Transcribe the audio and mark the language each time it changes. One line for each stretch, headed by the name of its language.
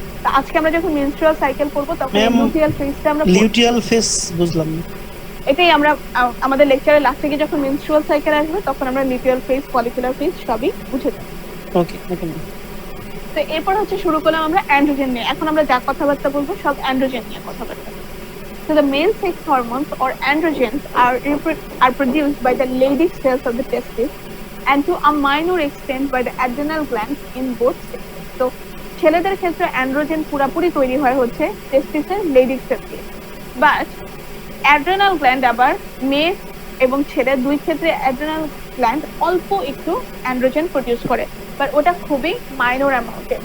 Bangla: তো আজকে আমরা যখন মেনস্ট্রুয়াল সাইকেল পড়বো তখন লুটিয়াল ফেজটা আমরা পড়বো। লিউটিয়াল ফেস বুঝলাম না। এটাই আমরা আমাদের লেকচারের লাস্টে গিয়ে যখন মেনস্ট্রুয়াল সাইকেল আসবে তখন আমরা লিউটিয়াল ফেজ, ফলিকুলার ফেজ সবই বুঝে যাব। ওকে ওকে। তো এরপর হচ্ছে শুরু করলাম আমরা অ্যান্ড্রোজেন নিয়ে। এখন আমরা যা কথাবার্তা বলবো সব অ্যান্ড্রোজেন নিয়ে কথাবার্তা।
English: So the male sex hormones or androgens are produced by the Leydig cells of the testis and to a minor extent by the adrenal glands in both sexes.
Bangla: তো ছেলেদের ক্ষেত্রে অ্যান্ড্রোজেন পুরোপুরি তৈরি হয় হচ্ছে টেস্টিসের লেডিক সেল দিয়ে, but adrenal gland আবার মেয়ে এবং ছেলে দুই ক্ষেত্রে অ্যাড্রেনাল গ্ল্যান্ড অল্প একটু অ্যান্ড্রোজেন প্রডিউস করে, বাট ওটা খুবই মাইনর অ্যামাউন্টে।